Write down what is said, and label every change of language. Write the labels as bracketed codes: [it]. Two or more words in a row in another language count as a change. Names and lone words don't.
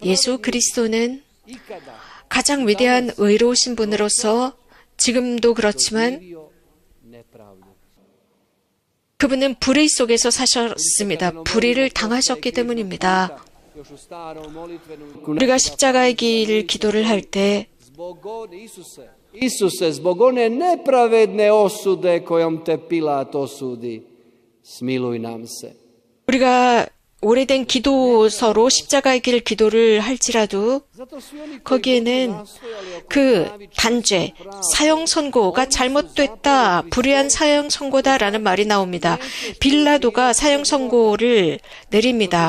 [ko] 예수 그리스도는 가장 위대한 의로우신 분으로서 지금도 그렇지만 그분은 불의 속에서 사셨습니다. 불의를 당하셨기 때문입니다. 우리가 십자가의 길 기도를 할 때 [hr] Isuse, zbog one nepravedne osude kojom te Pilat osudi, smiluj nam se. [ko] 우리가 오래된 기도서로 십자가의 길 기도를 할지라도 거기에는 그 단죄, 사형 선고가 잘못됐다, 불의한 사형 선고다라는 말이 나옵니다. 빌라도가 사형 선고를 내립니다.